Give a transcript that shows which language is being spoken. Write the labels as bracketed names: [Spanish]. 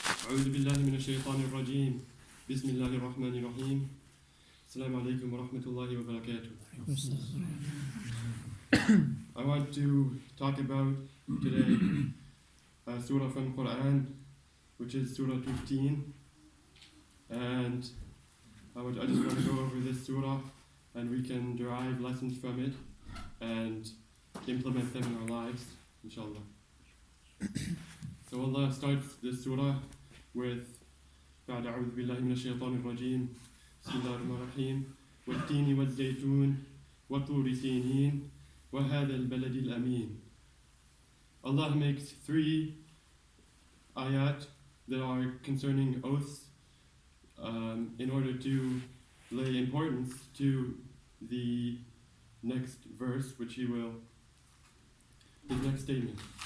[Arabic] أعوذ بالله من الشيطان الرجيم بسم الله الرحمن الرحيم السلام عليكم ورحمة الله وبركاته. [English] I want to talk about today a surah from Quran, which is Surah 15, and I just want to go over this surah and we can derive lessons from it and implement them in our lives, inshallah. So Allah starts this surah with [Arabic] بعد أعوذ بالله من الشيطان الرجيم بسم الله الرحمن الرحيم والتين والزيتون وطور سينين وهذا البلد الأمين. [English] Allah makes 3 ayat that are concerning oaths in order to lay importance to the next verse, which his next statement.